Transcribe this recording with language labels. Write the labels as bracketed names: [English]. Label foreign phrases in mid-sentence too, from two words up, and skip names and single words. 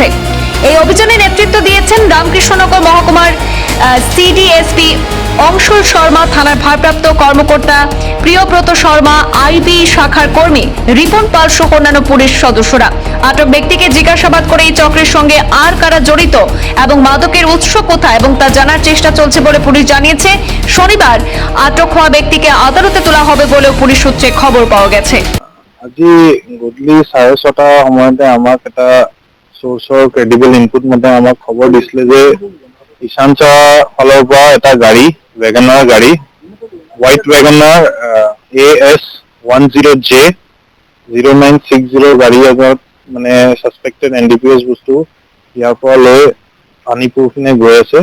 [Bangla] এই অভিযানে নেতৃত্ব দিয়েছেন রামকৃষ্ণনগর মহকুমার সিডিএসপি অংশুল শর্মা, থানার ভারপ্রাপ্ত কর্মকর্তা প্রিয়ব্রত শর্মা, আইবি শাখার কর্মী রিপন পাল সহ অন্যান্য পুলিশ সদস্যরা। আটক ব্যক্তিকে জিজ্ঞাসাবাদ করে এই চক্রের সঙ্গে আর কারা জড়িত এবং মাদকের উৎস কোথায় এবং তা জানার চেষ্টা চলছে বলে পুলিশ জানিয়েছে। শনিবার আটক হওয়া ব্যক্তিকে আদালতে তোলা হবে বলেও পুলিশ সূত্রে খবর পাওয়া গেছে। [Assamese] আজি গধূলি 6:30 সময়তে আমাক এটা সোর্সৰ [English] credible input [Assamese] মতে আমাক খবৰ দিছিলে যে ঈশানছড়া ফালৰ পৰা এটা গাড়ী ৱেগনাৰ গাড়ী হোৱাইট ৱেগনাৰ AS10J0960 গাড়ী এজনত মানে [English] suspected NDPS [Assamese] বস্তু ইয়াৰ পৰা লৈ আনিপুৰ পিনে গৈ আছে।